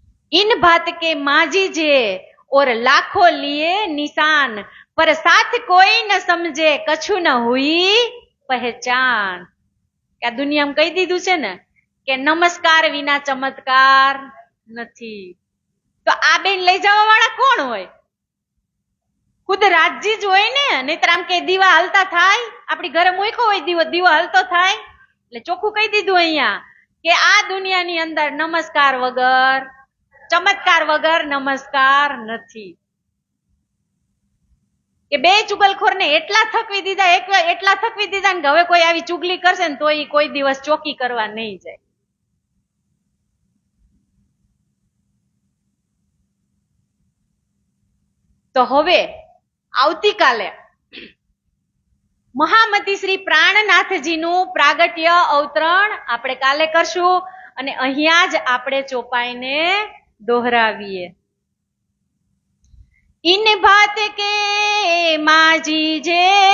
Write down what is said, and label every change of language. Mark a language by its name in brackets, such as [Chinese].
[Hindi] इन बात के माजी जे और लाखों लिए निशान, पर साथ कोई न समझे कछु न हुई पहचान. [Gujarati] કે આ દુનિયામાં કહી દીધું છે ને કે નમસ્કાર વિના ચમત્કાર નથી. તો આ બેન લઈ જવા વાળા કોણ હોય? ખુદ રાજજી જ હોય ને. નહીતર આમ કે દીવા હલતા થાય, આપણી ઘરે મૂક્યો હોય દીવો હલતો થાય. એટલે ચોખ્ખું કહી દીધું અહીંયા કે આ દુનિયાની અંદર નમસ્કાર વગર, ચમત્કાર વગર નમસ્કાર નથી. કે બે ચુગલખોર ને એટલા થકવી દીધા ને હવે કોઈ આવી ચુગલી કરશે ને તો એ કોઈ દિવસ ચોકી કરવા નહીં જાય. તો હવે આવતીકાલે મહામતી શ્રી પ્રાણનાથજીનું પ્રાગટ્ય અવતરણ આપણે કાલે કરશું અને અહીંયા જ આપણે ચોપાઈને દોહરાવીએ. [Hindi] इन बात के माजी जे